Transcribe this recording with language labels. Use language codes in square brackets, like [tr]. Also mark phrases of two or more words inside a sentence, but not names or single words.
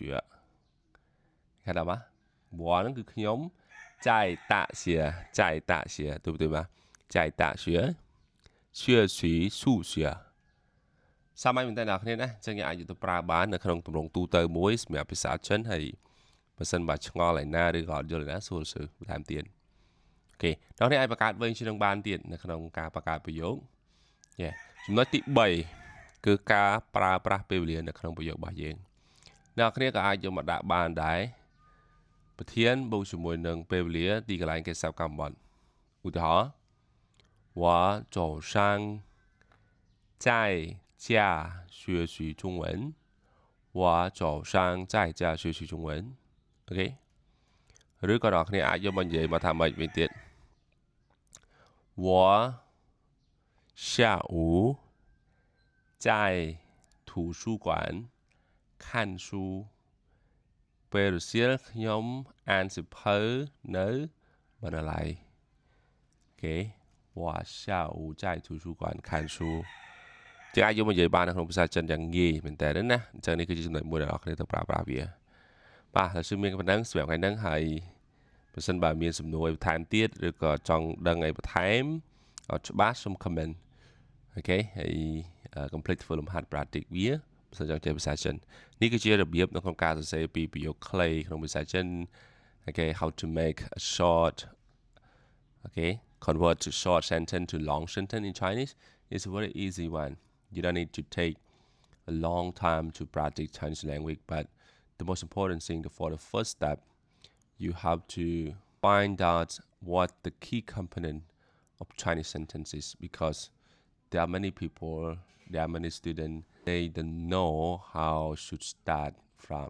[zh] 看到吗我那个 [km] ខ្ញុំ [zh] 在大学对不对吗在大学学习数学 [km] សាមញ្ញមែនតើអ្នកគ្នាណាអញ្ចឹងយើងអាចយកទៅប្រើបាននៅក្នុងទម្រង់ទូទៅមួយសម្រាប់ភាសាចិនហើយបើសិនបើឆ្ងល់ឯណាឬក៏អត់យល់ឯណាសួរសើបន្ថែមទៀតអូខេដល់នេះអាចបង្កើតវិញជានឹងបានទៀតនៅក្នុងការបង្កើតប្រយោគចំណុចទី 3គឺការប្រើប្រាស់ពេលវេលានៅក្នុងប្រយោគរបស់យើងអ្នកគ្នាក៏អាចយកមកដាក់បានដែរប្រធានបូកជាមួយនឹងពេលវេលាទីកន្លែងកិច្ចសព្ទកម្មបត្តិឧទាហរណ៍ [zh] 我早上在家学习中文我早上在家学习中文 [km] អូខេឬក៏អ្នកគ្នាអាចយកមកនិយាយមកថាម៉េចវិញទៀត [zh] 我下午在图书馆看书 [km] ពេល រសៀលខ្ញុំអានសៀវភៅនៅបណ្ណាល័យអូខេ [zh] 我下午在图书馆看书 [km] ជាអាចយកមកនិយាយបាននៅក្នុង ភាសាចិនយ៉ាងងាយមែនតើណាអញ្ចឹងនេះគឺជាចំណុចមួយដែលអ្នកគ្នាត្រូវប្រើប្រាស់វាបាទហើយមានប៉ុណ្ណឹងសម្រាប់ថ្ងៃហ្នឹងហើយបើសិនបើមានសំណួរអីបន្ថែមទៀតឬក៏ចង់ដឹងអីបន្ថែមអត់ច្បាស់សូម comment អូខេហើយកុំភ្លេចធ្វើលំហាត់ practice វាបើសិនចង់ចេះភាសាចិននេះគឺជារបៀបនៅក្នុងការសរសេរពីប្រយោគខ្លីក្នុងភាសាចិនអូខេ [en] how to make a short okay convert to short sentence to long sentence in Chinese is a very easy one you don't need to take a long time to practice Chinese language, but the most important thing for the first step, you have to find out what the key component of Chinese sentences, because there are many people, there are many students, they don't know how should start from.